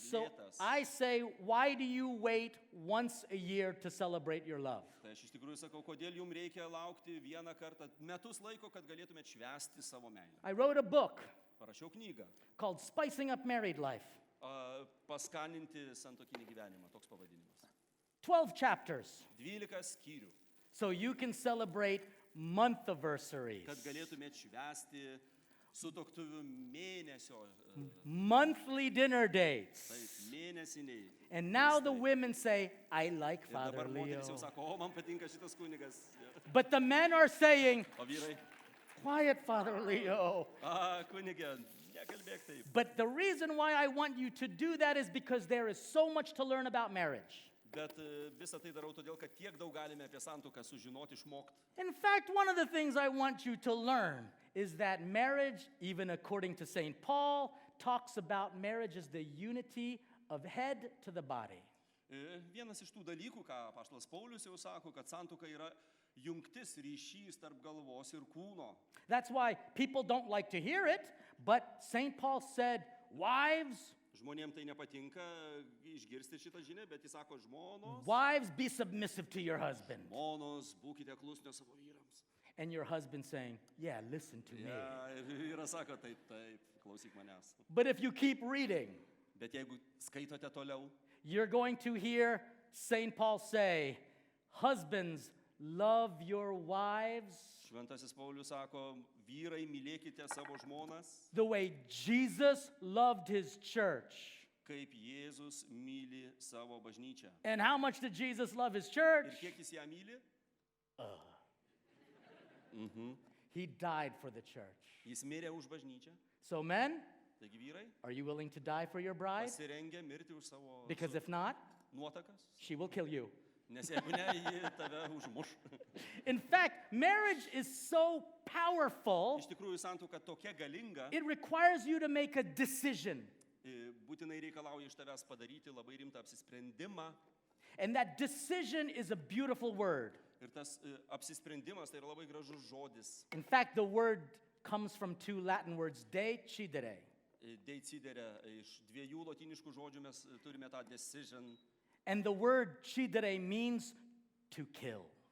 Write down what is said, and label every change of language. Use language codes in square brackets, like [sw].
[en] So [lt] lėtas. [en] I say, why do you wait once a year to celebrate your love? [lt] Tai aš iš tikrųjų sakau, kodėl jums reikia laukti vieną kartą, metus laiko, kad galėtumėt švęsti savo meilę. [en] I wrote a book [lt] Parašiau knygą. [en] called Spicing Up Married Life. [lt] Paskaninti santuokinį gyvenimą, toks pavadinimas. [en] 12 chapters. [lt] 12 skyrių, [en] So you can celebrate month-anniversaries, [lt] kad galėtumėt švęsti sutuoktuvių mėnesio, [en] monthly dinner dates. [lt] taip, mėnesiniai. [en] And now the [lt] maistai. [en] women say, I like [lt] Ir [en] Father [lt] dabar [en] Leo. [lt] moteris jau sako, o man patinka šitas kunigas. [en] But the men are saying, [lt] O vyrai, [en] quiet, Father Leo. [lt] kunigė, nekalbėk taip. [en] But the reason why I want you to do that is because there is so much to learn about marriage. [lt] Bet visą tai darau todėl, kad tiek daug galime apie santuoką sužinoti, išmokti. [en] In fact, one of the things I want you to learn is that marriage, even according to St. Paul, talks about marriage as the unity of head to the body. [lt] Vienas iš tų dalykų, ką apaštalas Paulius jau sako, kad santuoka yra jungtis, ryšys tarp galvos ir kūno. [en] That's why people don't like to hear it, but St. Paul said, wives, [lt] Žmonėms tai nepatinka išgirsti šitą žinią, bet jis sako, žmonos, [en] wives, be submissive to your husband. [lt] žmonos, būkite klusnios savo vyrams. [en] And your husband saying, yeah, listen to me. [lt] Ja, ir vyras sako, taip, taip, klausyk manęs. [en] But if you keep reading, [lt] Bet jeigu skaitote toliau, [en] you're going to hear St. Paul say, husbands, love your wives [lt] šventasis Paulius sako, vyrai, mylėkite savo žmonas, [en] the way Jesus loved his church. [lt] kaip Jėzus myli savo bažnyčią. [en] And how much did Jesus love his church? [lt] Ir kiek jis ją myli? [en] He died for the church. [lt] Jis mirė už bažnyčią. [en] So men, [lt] Taigi vyrai [en] are you willing to die for your bride? [lt] pasirengia mirti už savo [en] Because if not, [lt] nuotakas, [en] she will kill you. [lt] nes jeigu ne, ji tave užmuš. [en] In fact, marriage is so powerful, [lt] Iš tikrųjų, santuoka tokia galinga, [en] it requires you to make a decision. [lt] būtinai reikalauja iš tavęs padaryti labai rimtą apsisprendimą. [en] And that decision is a beautiful word. [lt] Ir tas apsisprendimas tai yra labai gražus žodis. [en] In fact, the word comes from two Latin words, decidere. [lt] Decidere, iš dviejų lotyniškų žodžių mes turime tą decision. [en] And the word cidere means to kill.